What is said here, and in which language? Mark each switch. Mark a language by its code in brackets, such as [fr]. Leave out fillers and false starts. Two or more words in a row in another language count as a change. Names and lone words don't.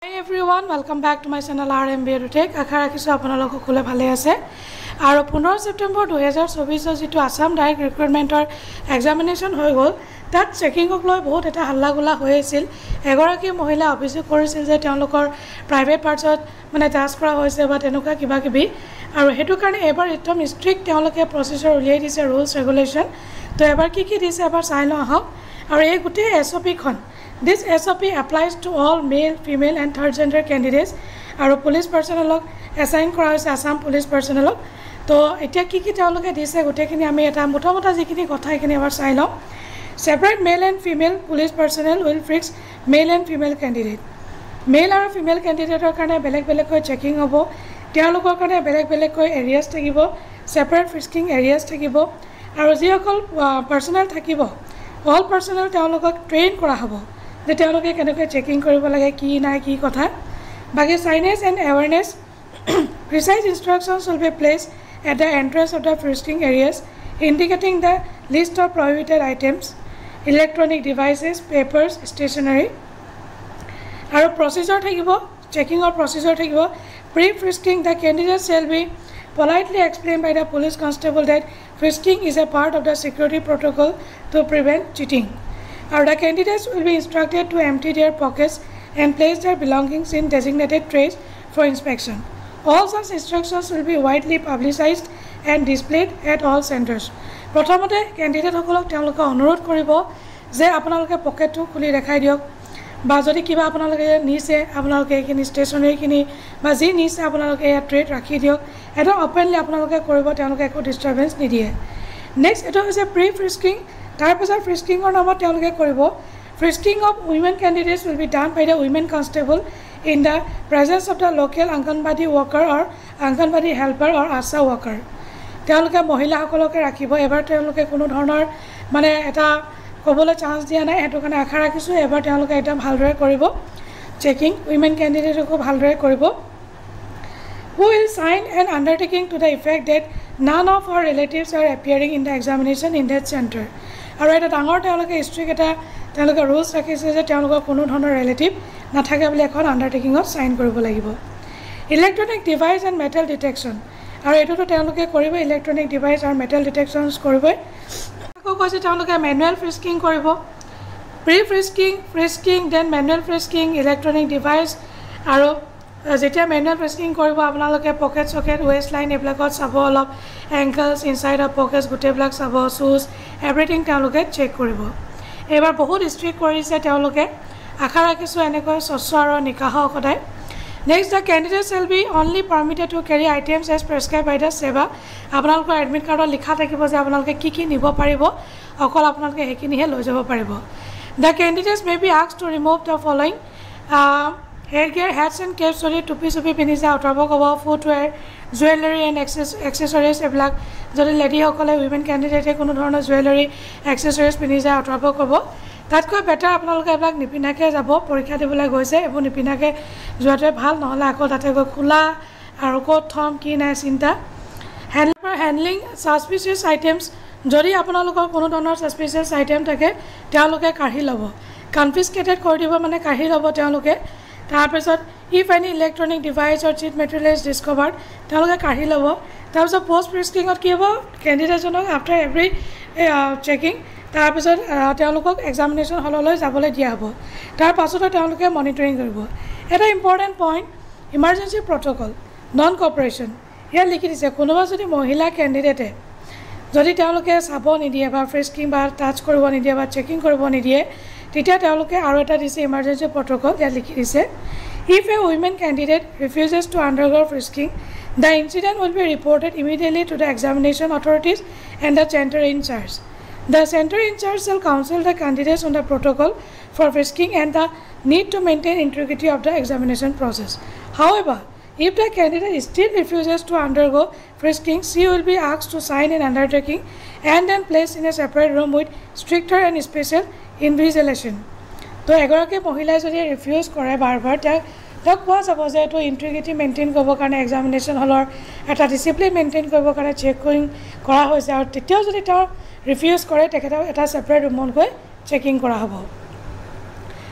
[en] Hi everyone, welcome back to my channel RMB EduTech. [as] আশা ৰাখিছো আপোনালোক সকলোৱে ভালে আছে আৰু 15 সেপ্টেম্বৰ 2024 যেটো আসাম ডাইৰেক্ট ৰিক্ৰুটমেন্টৰ এক্সামিনেশন হৈ গল তাত চেকিংক লৈ বহুত এটা হাল্লাগোলা হৈ আছিল এগৰাকী মহিলা অভিযোগ কৰিছিল যে তেওঁলোকৰ [en] private parts [as] মানে টাচ কৰা হৈছে বা তেনেকুৱা কিবা কিবি আৰু হেতু কাৰণে এবাৰ একদম ষ্ট্ৰিক্ট তেওঁলোকে প্ৰসেছৰ উলিয়াই দিছে ৰুলছ ৰেগুলেশন তো এবাৰ কি দিছে এবাৰ চাই লওঁ আহক আৰু এই গোটেই SOP খন [en] This SOP applies to all male, female and third gender candidates [as] আৰু [en] police personnel assign [as] কৰা হৈছে আসাম [en] police personnel [as] তো এতিয়া কি তেওঁলোকে দিছে গোটেইখিনি আমি এটা মোটামোটা যিখিনি কথা এখিনি এবাৰ চাই লওঁ [en] Separate male and female police personnel will fix male and female candidate Male [as] আৰু [en] female candidateৰ [as] কাৰণে বেলেগ কৈ চেকিং হ'ব তেওঁলোকৰ কাৰণে বেলেগ কৈ এৰিয়াছ থাকিব [en] separate frisking areas [as] থাকিব আৰু যিসকল personnel থাকিব [en] all personnel [as] তেওঁলোকক ট্ৰেইন কৰা হ'ব যে তেওঁলোকে কেনেকৈ চেকিং কৰিব লাগে কি নাই কি কথা বাকি [en] signage and awareness precise instructions will be placed at the entrance of the frisking areas indicating the list of prohibited items electronic devices papers stationery [as] আৰু procedure থাকিব checking or procedure থাকিব [en] pre frisking the candidate shall be politely explained by the police constable that frisking is a part of the security protocol to prevent cheating Or the candidates will be instructed to empty their pockets and place their belongings in designated trays for inspection. All such instructions will be widely publicized and displayed at all centers. [as] প্ৰথমতে ক্যান্ডিডেট সকলক তেওঁলোকে অনুৰোধ কৰিব যে আপোনালোকে পকেটটো খুলি দেখাই দিয়ক বা যদি কিবা আপোনালোকে নিছে আপোনালোকে এখিনি ষ্টেচনাৰী কিনি বা যি নিছে আপোনালোকে এই ট্ৰেড ৰাখি দিয়ক এটা ওপেনলি আপোনালোকে কৰিব তেওঁলোকে একো ডিস্টাৰবেন্স নিদিয়ে নেক্সট এটা হৈছে প্ৰি ফ্ৰিস্কিং তাৰপিছত ফ্ৰিস্কিংৰ নামত তেওঁলোকে কৰিব [en] frisking of women candidates will be done by the women constable in the presence of the local Anganwadi worker or Anganwadi helper or ASHA worker [as] তেওঁলোকে মহিলাসকলকে ৰাখিব এবাৰ তেওঁলোকে কোনো ধৰণৰ মানে এটা কবলৈ চান্স দিয়া নাই এটো কাৰণে আশা ৰাখিছো এবাৰ তেওঁলোকে এটা ভালদৰে কৰিব চেকিং [en] women candidateকো [as] ভালদৰে কৰিব [en] who will sign an undertaking to the effect that none of our relatives are appearing in the examination in that center আৰু এটা ডাঙৰ তেওঁলোকে ষ্ট্ৰিক এটা তেওঁলোকে ৰুলছ ৰাখিছে যে তেওঁলোকৰ কোনো ধৰণৰ ৰিলেটিভ নাথাকে [as] বুলি এখন আন্ডাৰটেকিংত সাইন কৰিব লাগিব [en] electronic device and metal detection [as] আৰু এটোটো তেওঁলোকে কৰিব ইলেক্ট্ৰনিক ডিভাইস আৰু মেটেল ডিটেকচনছ কৰিব আকৌ কৈছে তেওঁলোকে ম্যানুৱেল ফ্ৰিস্কিং কৰিব [en] pre frisking then manual frisking electronic device [as] আৰু যেতিয়া ম্যানুৱেল ফ্ৰিস্কিং কৰিব আপোনালোকে পকেট সকেট ওয়েস্ট লাইন এবিলাকত চাব অলপ [en] ankles inside of pockets [as] গুটেবিলাক চাব [en] shoes everything [as] তেওঁলোকে চেক কৰিব এবাৰ বহুত ষ্ট্ৰিক্ট কৰিছে তেওঁলোকে আশা ৰাখিছো এনেকৈ স্বচ্ছ আৰু নিকাহ সদায় নেক্সট [en] the candidates shall be only permitted to carry items as prescribed by the seva [as] আপোনালোকৰ এডমিট কাৰ্ডত লিখা থাকিব যে আপোনালোকে কি নিব পাৰিব অকল আপোনালোকে হেকিনিহে লৈ যাব পাৰিব [en] the candidates may be asked to remove the following headgear hats and caps [as] যদি টুপি চুপি পিন্ধিছে আঁতৰাব ক'ব [en] footwear jewellery and accessories [as] এবিলাক যদি লেডি সকলে উইমেন ক্যান্ডিডেটে কোনো ধৰণৰ [en] jewellery accessories [as] পিন্ধিছে আঁতৰাব ক'ব তাতকৈ বেটাৰ আপোনালোকে এবিলাক নিপিনাকে যাব পৰীক্ষা দিবলৈ গৈছে এবোৰ নিপিনাকে যোৱাটোৱে ভাল নহলে আকৌ তাতে গৈ খোলা আৰু ক'ত থম কি নাই চিন্তা [en] handling suspicious items [as] যদি আপোনালোকৰ কোনো ধৰণৰ [en] suspicious item [as] থাকে তেওঁলোকে কাঢ়ি ল'ব কনফিস্কেটেড কৰি দিব মানে কাঢ়ি ল'ব তেওঁলোকে তাৰপিছত [en] if any electronic device or cheat material is discovered [as] তেওঁলোকে কাঢ়ি ল'ব তাৰপিছত পোষ্ট ফ্ৰিস্কিংত কি হ'ব ক্যান্ডিডেটজনক [en] after every checking [as] তাৰপিছত তেওঁলোকক এক্সামিনেশন হললৈ যাবলৈ দিয়া হ'ব তাৰ পাছত তেওঁলোকে মনিটৰিং কৰিব এটা [en] important point emergency protocol non cooperation [as] ইয়াত লিখি দিছে কোনোবা যদি মহিলা ক্যান্ডিডেটে যদি তেওঁলোকে চাব নিদিয়ে বা ফ্ৰিস্কিং বা টাচ কৰিব নিদিয়ে বা চেকিং কৰিব নিদিয়ে তেতিয়া তেওঁলোকে আৰু এটা দিছে [en] emergency protocol [as] ইয়াত লিখি দিছে [en] if a women candidate refuses to undergo frisking the incident will be reported immediately to the examination authorities and the center in charge the center in charge shall counsel the candidates on the protocol for frisking and the need to maintain integrity of the examination process however if the candidate still refuses [as] to undergo frisking she will be asked to sign an undertaking and then placed in a separate room with stricter and special invigilation তো এগৰাকী মহিলাই যদি ৰিফিউজ কৰে বাৰবাৰ তাক কোৱা যাব যে এটো ইন্টিগ্ৰিটি মেইনটেইন কৰিব কাৰণে এক্সামিনেশন হলৰ এটা ডিসিপ্লিন মেইনটেইন কৰিব কাৰণে চেকিং কৰা হৈছে আৰু তেতিয়াও যদি তেওঁ ৰিফিউজ কৰে তেখেতক এটা সেপাৰেট ৰুমত গৈ চেকিং কৰা হ'ব